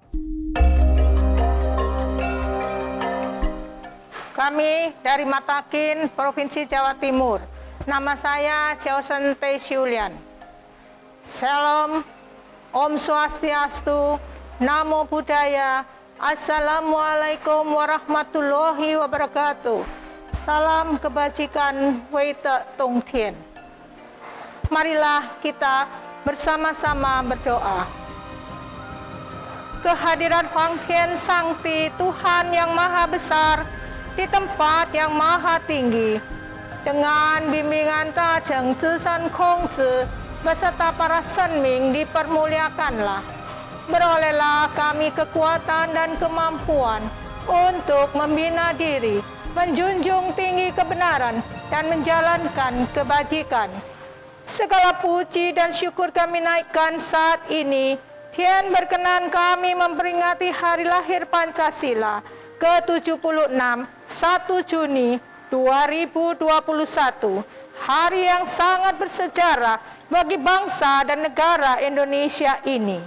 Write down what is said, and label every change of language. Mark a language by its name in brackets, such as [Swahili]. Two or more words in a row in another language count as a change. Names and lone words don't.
[Indonesian] Kami dari Matakin, Provinsi Jawa Timur. Nama saya Josen T. Julian. Salam, [Sanskrit] Om Swastiastu, [Pali] Namo Buddhaya, [Arabic] السلام عليكم ورحمة الله وبركاته. [Indonesian] Salam kebajikan, [Chinese] 惟德动天. [Indonesian] Marilah kita bersama-sama berdoa. Kehadiran Huang Tian Sangti, Tuhan yang Maha Besar, di tempat yang maha tinggi, dengan bimbingan Tajeng Zhisan Kongzi beserta para senming dipermuliakanlah. Berolehlah kami kekuatan dan kemampuan untuk membina diri, menjunjung tinggi kebenaran, dan menjalankan kebajikan. Segala puji dan syukur kami naikkan saat ini. Tian berkenan kami memperingati hari lahir Pancasila ke-76, 1 Juni 2021, hari yang sangat bersejarah bagi bangsa dan negara Indonesia ini.